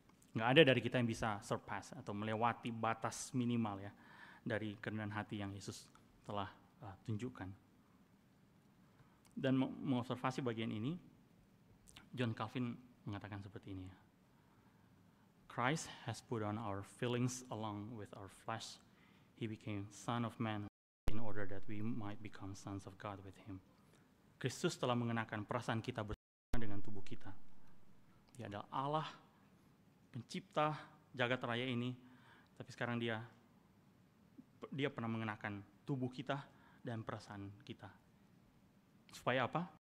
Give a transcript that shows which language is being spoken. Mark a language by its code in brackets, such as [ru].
[id] Nggak ada dari kita yang bisa surpass atau melewati batas minimal ya dari kerendahan hati yang Yesus telah tunjukkan. Dan mengobservasi bagian ini, John Calvin mengatakan seperti ini ya. [en] Christ has put on our feelings along with our flesh. He became Son of Man in order that we might become sons of God with Him. [id] Kristus telah mengenakan perasaan kita bersama dengan tubuh kita. Dia adalah Allah, pencipta jagat raya ini, tapi sekarang dia pernah mengenakan tubuh kita dan perasaan kita. Supaya apa?